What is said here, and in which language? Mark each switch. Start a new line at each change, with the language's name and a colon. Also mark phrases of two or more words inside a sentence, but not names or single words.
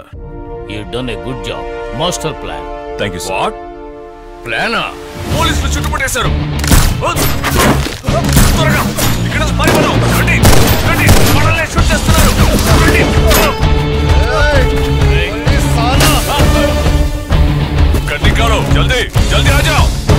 English: You done a good job. Master plan. Thank you, sir. what plan?
Telugu: పోలీసులు చుట్టుముట్టేశారు. త్వరగా ఇక్కడ పారిపోదాం. రండి రండి, మనల్ని షూట్ చేస్తున్నారు. రండి.
Hindi: गड्डी करो, जल्दी जल्दी आ जाओ.